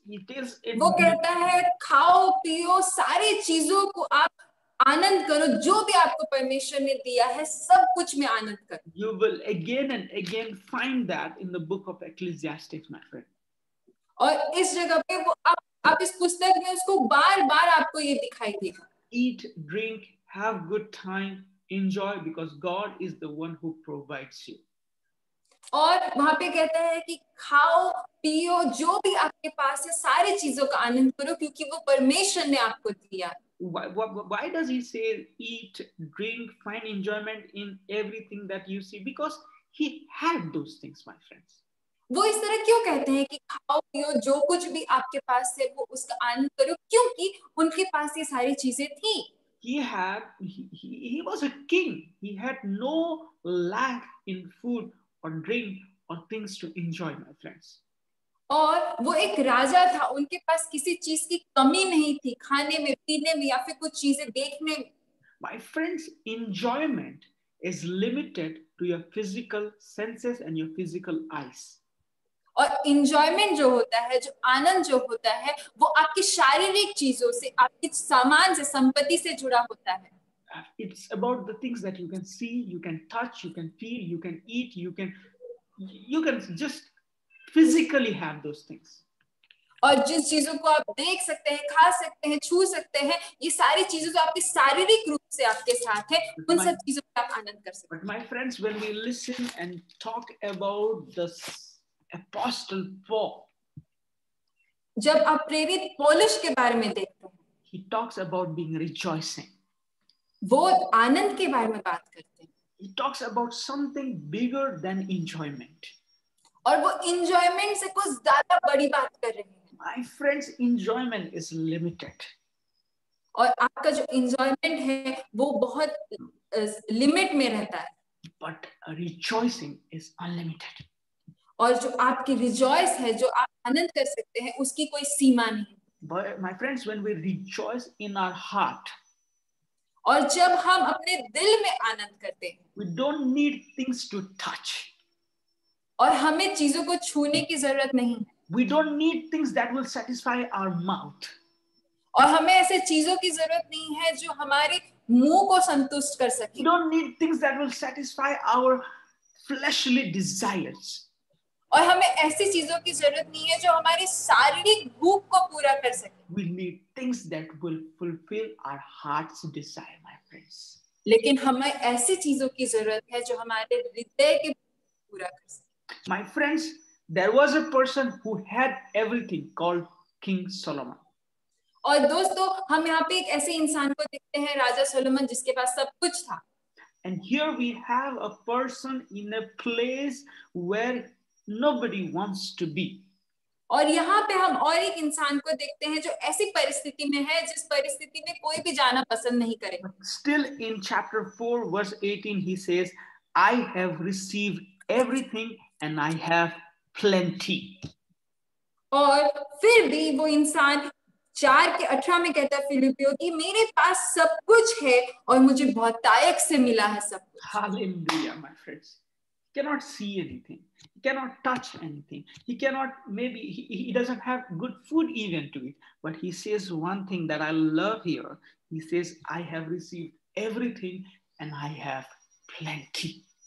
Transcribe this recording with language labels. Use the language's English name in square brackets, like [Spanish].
[Hindi] वो कहता है खाओ पियो सारी चीजों को आप आनंद करो, जो भी आपको परमेश्वर ने दिया है सब कुछ में आनंद करो. [English] You will again and again find that in the book of Ecclesiastes, my friend. [Hindi] और इस जगह पे वो आप इस पुस्तक में उसको बार बार आपको ये दिखाई देगा. [English] Eat, drink, have good time, enjoy because God is the one who provides you. [Hindi] और वहां पे कहता है कि खाओ पियो जो भी आपके पास है सारी चीजों का आनंद करो क्योंकि वो परमेश्वर ने आपको दिया. [English] Why does he say eat, drink, find enjoyment in everything that you see? Because he had those things, my friends. [Hindi] वो इस तरह क्यों कहते हैं कि खाओ पियो जो कुछ भी आपके पास है वो उसका आनंद करो क्योंकि उनके पास ये सारी चीजें थी. [English] He was a king. He had no lack in food or drink or things to enjoy, my friends. [Hindi] और वो एक राजा था, उनके पास किसी चीज की कमी नहीं थी, खाने में, पीने में या फिर कुछ चीजें देखने में. [English] My friends, enjoyment is limited to your physical senses and your physical eyes. [Hindi] और इंजॉयमेंट जो होता है, जो आनंद जो होता है, वो आपकी शारीरिक चीजों से, आपके सामान से, संपत्ति से जुड़ा होता है. [English] It's about the things that you can see, you can touch, you can feel, you can eat, you can just physically have those things. [Hindi] और जिस चीजों को आप देख सकते हैं, खा सकते हैं, छू सकते हैं, ये सारी चीजें जो आपके शारीरिक रूप से आपके साथ है, उन सब चीजों का आप आनंद कर सकते हैं. [English] But my friends, when we listen and talk about the Apostle Paul, [Hindi] जब आप प्रेरित पौलुस के बारे में देखते हैं, [English] he talks about being rejoicing. [Hindi] वो आनंद के बारे में बात करते हैं. [English] He talks about something bigger than enjoyment. [Hindi] और वो enjoyment से कुछ ज्यादा बड़ी बात कर रहे हैं. [English] My friends, enjoyment is limited. [Hindi] और आपका जो enjoyment है वो बहुत लिमिट में रहता है. [English] But rejoicing is unlimited. [Hindi] और जो आपकी rejoice है, जो आप आनंद कर सकते हैं, उसकी कोई सीमा नहीं. [English] But my friends, when we rejoice in our heart, [Hindi] और जब हम अपने दिल में आनंद करते हैं, [English] we don't need things to touch. [Hindi] और हमें चीजों को छूने की जरूरत नहीं है. [English] We don't need things that will satisfy our mouth. [Hindi] और हमें ऐसे चीजों की जरूरत नहीं है जो हमारे मुंह को संतुष्ट कर सके. [English] We don't need things that will satisfy our fleshly desires. [Hindi] और हमें ऐसी चीजों की जरूरत नहीं है जो हमारी शारीरिक भूख को पूरा कर सके. [English] We need things that will fulfill our heart's desire, my friends. [Hindi] लेकिन हमें ऐसी चीजों की जरूरत है जो हमारे हृदय के पूरा कर सके. [English] My friends, there was a person who had everything called King Solomon. [Hindi] और दोस्तों, हम यहाँ पे एक ऐसे इंसान को देखते हैं, राजा सोलोमन, जिसके पास सब कुछ था. [English] And here we have a person in a place where nobody wants to be. [Hindi] और यहाँ पे हम और एक इंसान को देखते हैं जो ऐसी परिस्थिति में है जिस परिस्थिति में कोई भी जाना पसंद नहीं करेगा. [English] Still in chapter 4 verse 18 he says, I have received everything and I have plenty. [Hindi] और फिर भी वो इंसान 4:18 में कहता है फिलिपियों कि मेरे पास सब कुछ है और मुझे बहुतायत से मिला है सब कुछ. [English] Hallelujah, my friends. He cannot see anything. He cannot touch anything. He cannot, maybe he doesn't have good food even to eat. But he says one thing that I love here. He says, I have received everything and I have plenty.